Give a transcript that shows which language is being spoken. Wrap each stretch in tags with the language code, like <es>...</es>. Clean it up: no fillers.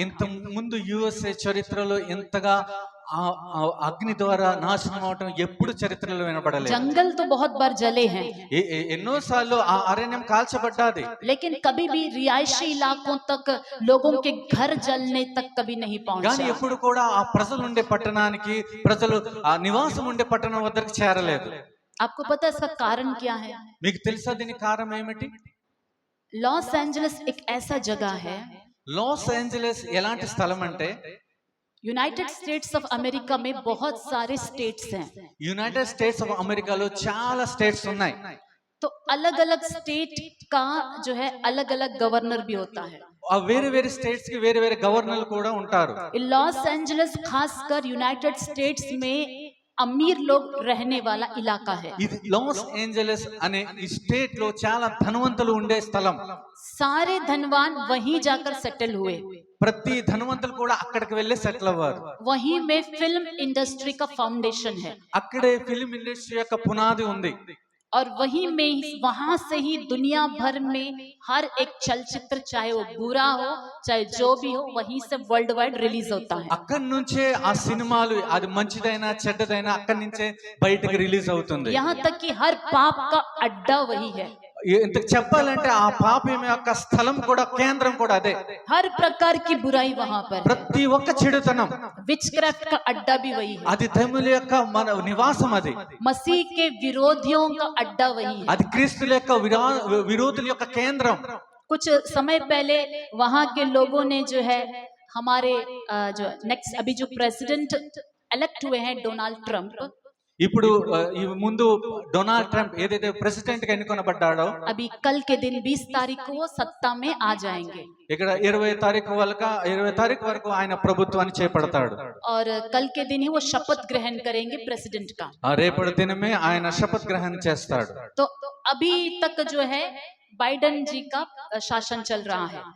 <te>ఇంత ముందు యుఎస్ఏ చరిత్రలో ఎంతగా అగ్ని ద్వారా నాశనం అవటం ఎప్పుడు చరిత్రలో వినపడలేదు।</te> <hi>जंगल तो बहुत बार जले हैं,</hi> <te>ఎన్నోసార్లు ఆ అరణ్యం కాల్చబడ్డాది,</te> <hi>लेकिन कभी भी रिहायशी इलाकों तक लोगों के घर जलने तक कभी नहीं</hi> <te>కానీ</te> <hi>पहुंचा।</hi> <te>ఎప్పుడు కూడా ఆ ప్రజలు ఉండే పట్టణానికి, ప్రజలు ఆ నివాసం ఉండే పట్టణం వద్దకు చేరలేదు।</te> <hi>आपको पता है इसका कारण क्या है?</hi> <te>మీకు తెలుసా దీనికి కారణం ఏమిటి?</te> <hi>लॉस एंजलिस एक ऐसा जगह है,</hi> <te>లాస్ ఏంజలస్ ఎలాంటి స్థలం అంటే,</te> <hi>यूनाइटेड स्टेट्स ऑफ अमेरिका में बहुत सारे स्टेट्स हैं,</hi> <te>యునైటెడ్ స్టేట్స్ ఆఫ్ అమెరికాలో చాలా స్టేట్స్ ఉన్నాయి।</te> <hi>तो अलग अलग स्टेट का जो है अलग अलग गवर्नर भी होता है।</hi> <te>ఆ వేరే వేరే స్టేట్స్ కి వేరే వేరే గవర్నర్లు కూడా ఉంటారు।</te> <hi>लॉस एंजलिस खासकर यूनाइटेड स्टेट्स में अमीर लोग रहने वाला इलाका है।</hi> <te>ఇది లాస్ ఏంజలస్ అనే ఈ స్టేట్ లో చాలా ధనవంతులు ఉండే స్థలం।</te> <hi>सारे धनवान वहीं जाकर सेटल हुए,</hi> <te>ప్రతి ధనవంతులు కూడా అక్కడికి వెళ్ళి సెటిల్ అవ్వారు।</te> <hi>वहीं में फिल्म इंडस्ट्री का फाउंडेशन है,</hi> <te>అక్కడే ఫిల్మ్ ఇండస్ట్రీ యొక్క పునాది ఉంది।</te> <hi>और वहां से ही दुनिया भर में हर एक चलचित्र, चाहे वो बुरा हो चाहे जो भी हो, वहीं से वर्ल्ड वाइड रिलीज होता है।</hi> <te>అక్కడి నుంచే ఆ సినిమాలు, అది మంచిదైనా చెడ్డదైనా అక్కడి నుంచే బయటకు రిలీజ్ అవుతుంది।</te> <hi>यहाँ तक कि हर पाप का अड्डा वही है।</hi> <te>ఇంతకు చెప్పాలంటే ఆ పాపం యొక్క స్థలం కూడా, కేంద్రం కూడా అదే।</te> <hi>हर प्रकार की बुराई वहां पर,</hi> <te>ప్రతి ఒక్క చెడుతనం,</te> <hi>विचक्राफ्ट का अड्डा भी वही है,</hi> <te>అది దెయ్యముల యొక్క మన నివాసం, అది</te> <hi>मसीह के विरोधियों का अड्डा वही है।</hi> <te>అది క్రీస్తుల యొక్క విరోధుల యొక్క కేంద్రం।</te> <hi>कुछ समय पहले वहां के लोगों ने जो है हमारे जो नेक्स्ट अभी जो प्रेसिडेंट इलेक्ट हुए हैं डोनाल्ड ट्रंप,</hi> <te>ఇప్పుడు ఈ ముందు డొనాల్డ్ ట్రంప్ ఏదైతే ప్రెసిడెంట్ గా ఎన్నుకొనబడ్డాడో,</te> <hi>अभी कल के दिन 20 तारीख को वो सत्ता में आ जाएंगे।</hi> <te>ఇక్కడ 20 తారీఖు వరకు ఆయన ప్రభుత్వాన్ని చేపడతాడు।</te> <hi>और कल के दिन ही वो शपथ ग्रहण करेंगे प्रेसिडेंट का।</hi> <te>రేపటి దినమే ఆయన శపథ గ్రహణం చేస్తాడు।</te> <hi>तो अभी तक जो है बाइडेन जी का शासन चल रहा है।</hi>